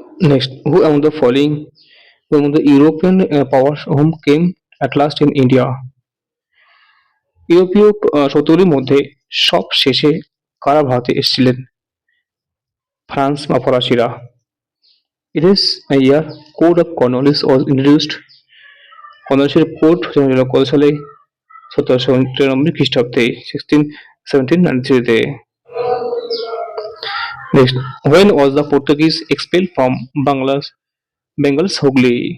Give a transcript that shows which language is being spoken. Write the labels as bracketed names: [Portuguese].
[English] Next, who among the following among the European powers whom came at last in India? [Bangla] ইউরোপীয় শত্রুদের মধ্যে সব শেষে কারা ভারতে এসেছিলেন? ফ্রান্স বা ফরাসিরা। [English] It is a year Code of Cornwallis was introduced. [Bangla] কর্নওয়ালিসের code হল কত সালে? 1793 খ্রিস্টাব্দে, 1793-তে। [English] Next, when was the Portuguese expelled from Bengal's Hooghly?